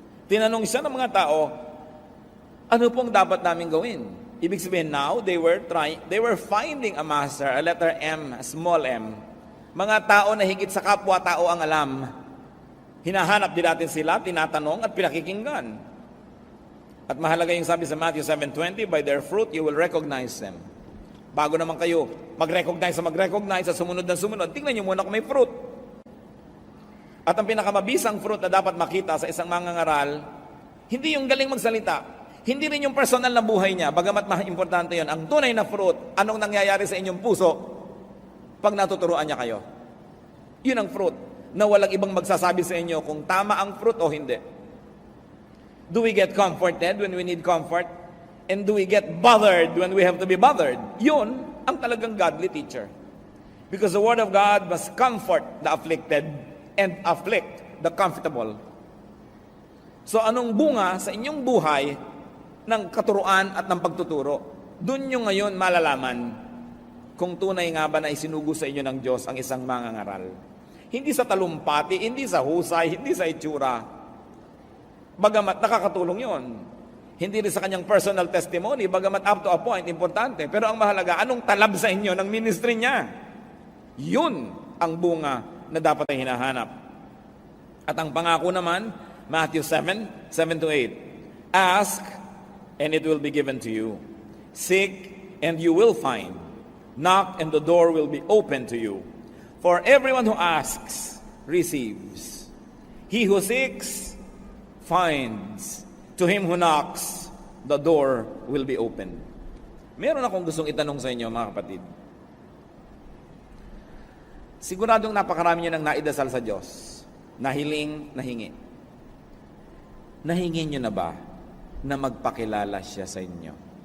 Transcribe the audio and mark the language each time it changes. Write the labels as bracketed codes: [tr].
[tl] Tinanong siya ng mga tao, ano pong dapat namin gawin? Ibig sabihin [en] now, they were finding a master, a letter M, a small m. [tl] Mga tao na higit sa kapwa-tao ang alam. Hinahanap din natin sila, tinatanong at pinakikinggan. At mahalaga yung sabi sa [en] Matthew 7:20, by their fruit you will recognize them. [tl] Bago naman kayo mag-recognize sa sumunod na sumunod, tingnan nyo muna kung may fruit. At ang pinakamabisang fruit na dapat makita sa isang mangangaral, hindi yung galing magsalita, hindi rin yung personal na buhay niya, bagamat importante yon. Ang tunay na fruit, anong nangyayari sa inyong puso pag natuturuan niya kayo. Yun ang fruit, na walang ibang magsasabi sa inyo kung tama ang fruit o hindi. [en] Do we get comforted when we need comfort? And do we get bothered when we have to be bothered? [tl] Yun ang talagang godly teacher. [en] Because the Word of God must comfort the afflicted and afflict the comfortable. [tl] So anong bunga sa inyong buhay ng katuruan at ng pagtuturo? Doon nyo ngayon malalaman kung tunay nga ba na isinugo sa inyo ng Diyos ang isang mangangaral. Hindi sa talumpati, hindi sa husay, hindi sa itsura. Bagamat nakakatulong yon. Hindi rin sa kanyang personal testimony, bagamat [en] up to a point, [tl] importante. Pero ang mahalaga, anong talab sa inyo ng ministry niya? Yun ang bunga na dapat ay hinahanap. At ang pangako naman, Matthew 7:7-8. [en] Ask, and it will be given to you. Seek, and you will find. Knock, and the door will be open to you. For everyone who asks, receives. He who seeks, finds. To him who knocks, the door will be open. [tl] Meron akong gustong itanong sa inyo, mga kapatid. Siguradong napakarami nyo nang naidasal sa Diyos. Nahiling, nahingi. Nahingi nyo na ba na magpakilala siya sa inyo?